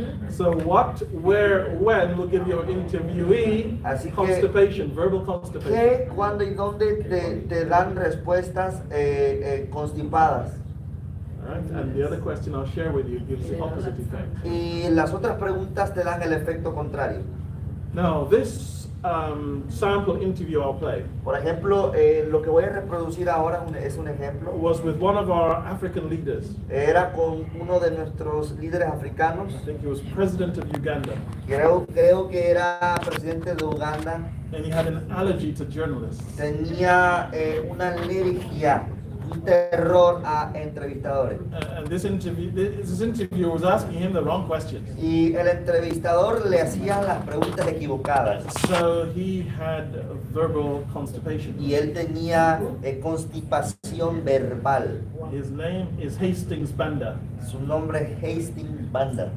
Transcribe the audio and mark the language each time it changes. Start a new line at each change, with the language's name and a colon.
English: So what, where, when will give your interviewee
Spanish: Así que-
English: constipation, verbal constipation.
Spanish: ¿Qué, cuándo y dónde te dan respuestas constipadas?
English: All right? And the other question I'll share with you gives the opposite effect.
Spanish: Y las otras preguntas te dan el efecto contrario.
English: Now, this sample interview I'll play
Spanish: Por ejemplo, lo que voy a reproducir ahora es un ejemplo.
English: was with one of our African leaders.
Spanish: Era con uno de nuestros líderes africanos.
English: I think he was president of Uganda,
Spanish: Creo que era presidente de Uganda.
English: and he had an allergy to journalists.
Spanish: Tenía una alergia, un terror a entrevistadores.
English: And this interviewer was asking him the wrong questions.
Spanish: Y el entrevistador le hacía las preguntas equivocadas.
English: So he had verbal constipation.
Spanish: Y él tenía constipación verbal.
English: His name is Hastings Banda.
Spanish: Su nombre es Hastings Banda.